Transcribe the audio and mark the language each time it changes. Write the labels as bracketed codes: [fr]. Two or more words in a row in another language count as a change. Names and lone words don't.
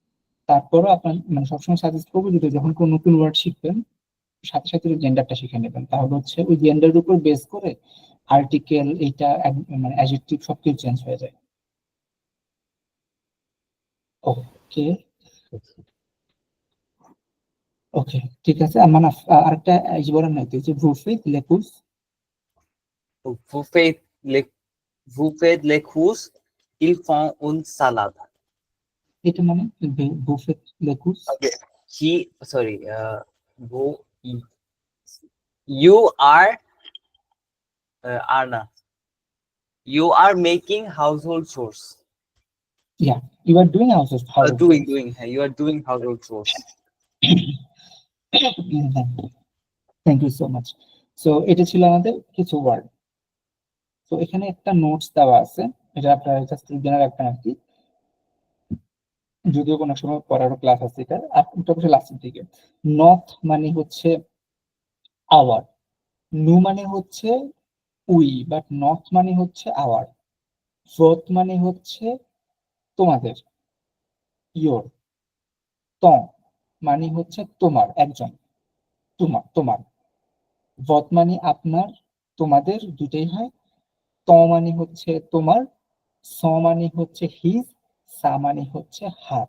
[bn] তারপরও আপনার মানে সবসময় সাজেস্ট করবো, যদি যখন কোনো নতুন ওয়ার্ড শিখবেন সাথে সাথে জেন্ডারটা শিখে নেবেন, তাহলে হচ্ছে ওই জেন্ডারের উপর বেস করে আর্টিকেল এইটা মানে অ্যাডজেক্টিভ সবকিছু চেঞ্জ হয়ে যায়। ওকে ওকে ঠিক আছে। মানে আরেকটা বলেন না, যে [fr] vous faites les courses, Vous faites les, vous faites les courses, ils font une salade. [bn] এটা মানে [fr] vous faites les courses [en] He, sorry, vous, you are, Arna, you are making household chores. ya you are doing house Doing, you are doing household chores. thank you so much. [bn] সো এটা ছিল আমাদের কিছু ওয়ার্ড। তো এখানে একটা নোটস দেওয়া আছে, এটা আপনারা জাস্ট জেনে রাখবেন আর কি, যদিও কোনো সময় পড়ারও ক্লাস আছে এটা, এটা অবশ্যই লাস্টের দিকে। নর্থ মানে হচ্ছে আওয়ার, নু মানে হচ্ছে উই, বাট নর্থ মানে হচ্ছে আওয়ার, ফোর্থ মানে হচ্ছে তোমাদের, ইয়োর, ত মানে হচ্ছে তোমার, একজন, তোমার তোমার, ভত মানে আপনার, তোমাদের দুটেই হয়, ত মানে হচ্ছে তোমার, স মানে হচ্ছে হিজ, সা মানে হচ্ছে হার।